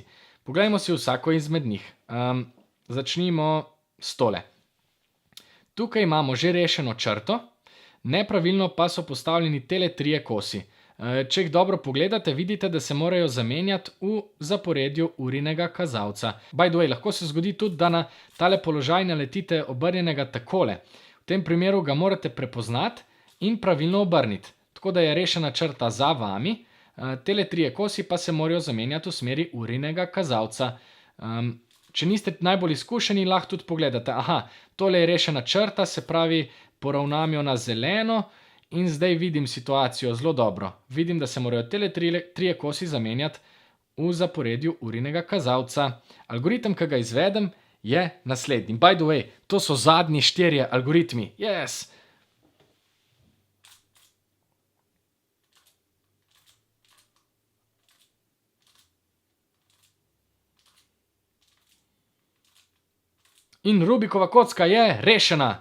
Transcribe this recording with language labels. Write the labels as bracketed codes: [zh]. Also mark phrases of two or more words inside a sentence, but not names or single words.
[sl] Poglejmo si vsako izmed njih. Začnimo s tole. Tukaj imamo že rešeno črto, nepravilno pa so postavljeni tele trije kosi. Če jih dobro pogledate, vidite, da se morajo zamenjati v zaporedju urinega kazalca. [en] By the way, [sl] lahko se zgodi tudi, da na tale položaj naletite obrnjenega takole. V tem primeru ga morate prepoznati in pravilno obrniti. Tako da je rešena črta za vami, tele trije kosi pa se morajo zamenjati v smeri urinega kazalca. Če niste najbolj izkušeni, lahko tudi pogledate. Tole je rešena črta, se pravi, poravnam jo na zeleno in zdaj vidim situacijo zelo dobro. Vidim, da se morajo tele trije kosi zamenjati v zaporedju urinega kazalca. Algoritem, ki ga izvedem, je naslednji. [en] By the way, [sl] to so zadnji 4 algoritmi. Yes! In Rubikova kocka je rešena.